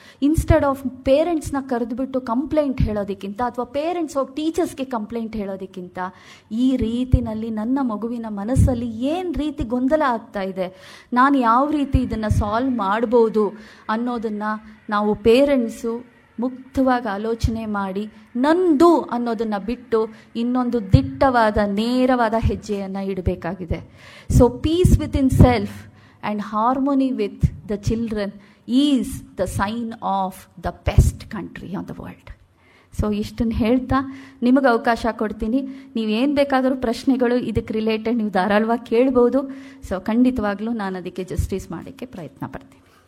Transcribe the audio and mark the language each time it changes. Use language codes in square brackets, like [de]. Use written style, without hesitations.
[en] instead of [kn] ಪೇರೆಂಟ್ಸ್ನ ಕರೆದುಬಿಟ್ಟು complaint ಹೇಳೋದಕ್ಕಿಂತ, ಅಥವಾ parents ಹೋಗಿ ಟೀಚರ್ಸ್ಗೆ ಕಂಪ್ಲೇಂಟ್ ಹೇಳೋದಕ್ಕಿಂತ, ಈ ರೀತಿನಲ್ಲಿ ನನ್ನ ಮಗುವಿನ ಮನಸ್ಸಲ್ಲಿ ಏನು ರೀತಿ ಗೊಂದಲ ಆಗ್ತಾ ಇದೆ, ನಾನು ಯಾವ ರೀತಿ ಇದನ್ನು ಸಾಲ್ವ್ ಮಾಡ್ಬೋದು ಅನ್ನೋದನ್ನು ನಾವು ಪೇರೆಂಟ್ಸು ಮುಕ್ತವಾಗಿ ಆಲೋಚನೆ ಮಾಡಿ, ನಂದು ಅನ್ನೋದನ್ನು ಬಿಟ್ಟು ಇನ್ನೊಂದು ದಿಟ್ಟವಾದ ನೇರವಾದ ಹೆಜ್ಜೆಯನ್ನು ಇಡಬೇಕಾಗಿದೆ. [en] So peace within self and harmony with the children is the sign of the best country on the world. [kn] So ಇಷ್ಟನ್ನು ಹೇಳ್ತಾ ನಿಮಗೆ ಅವಕಾಶ ಕೊಡ್ತೀನಿ. ನೀವೇನು ಬೇಕಾದರೂ ಪ್ರಶ್ನೆಗಳು ಇದಕ್ಕೆ ರಿಲೇಟೆಡ್ ನೀವು ಧಾರಾಳವಾಗಿ ಕೇಳ್ಬೋದು. ಸೊ ಖಂಡಿತವಾಗ್ಲೂ ನಾನು ಅದಕ್ಕೆ ಜಸ್ಟಿಸ್ ಮಾಡೋಕ್ಕೆ ಪ್ರಯತ್ನ ಪಡ್ತೀನಿ.